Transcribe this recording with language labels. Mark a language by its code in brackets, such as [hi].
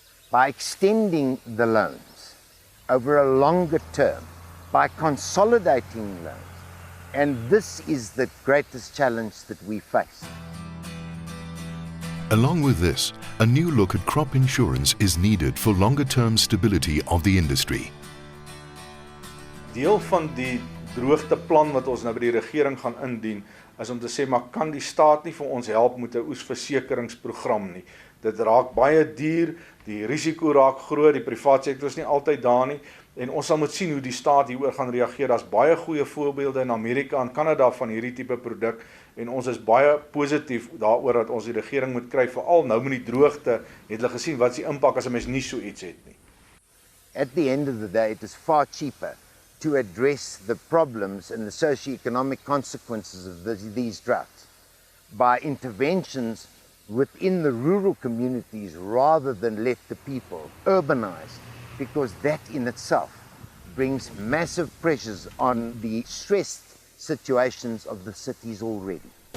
[en] By extending the loans over a longer term, by consolidating loans. And this is the greatest challenge that we face. Along with this, a new look at crop insurance is needed for longer-term stability of the industry. [af] Deel van die droogteplan wat ons nou by die regering gaan indien, is om te sê, maar kan die staat nie vir ons help met 'n oesversekeringsprogram nie. Dit raak baie duur, die risiko raak groot, die privaat sektor is nie altyd daar nie, en ons sal moet sien hoe die staat hieroor gaan reageer. Daar's baie goeie voorbeelde in Amerika en Kanada van hierdie tipe produk, en ons is baie positief daaroor dat ons die regering moet kry, veral nou met die droogte, het hulle gesien wat is die impak as 'n mens nie so iets het nie. [en] At the end of the day, it is far cheaper to address the problems and the socio-economic consequences of these droughts by interventions within the rural communities rather than let the people urbanize, because that in itself brings massive pressures on the stressed situations of the cities already.